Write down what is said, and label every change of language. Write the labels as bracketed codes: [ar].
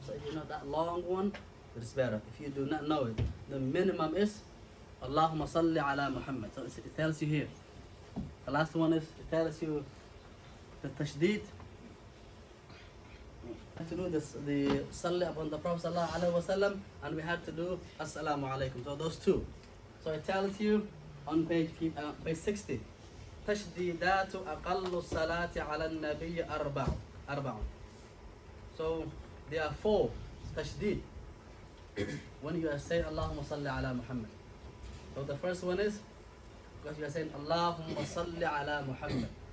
[en] So if you know that long one, it's better. If you do not know it, the minimum is [ar] Allahumma salli ala Muhammad. [en] So it tells you here. The last one is, it tells you the tashdid. To do this, the salli upon the Prophet sallallahu alaihi wasallam, and we had to do assalamu alaikum. So those two. So it tells you on page 60. [ar] تشديدات أقل الصلاة على النبي أربع. [en] So there are 4 tashdid when you are saying [ar] Allahumma salli ala Muhammad. [en] So the first one is because you are saying [ar] Allahumma salli ala Muhammad.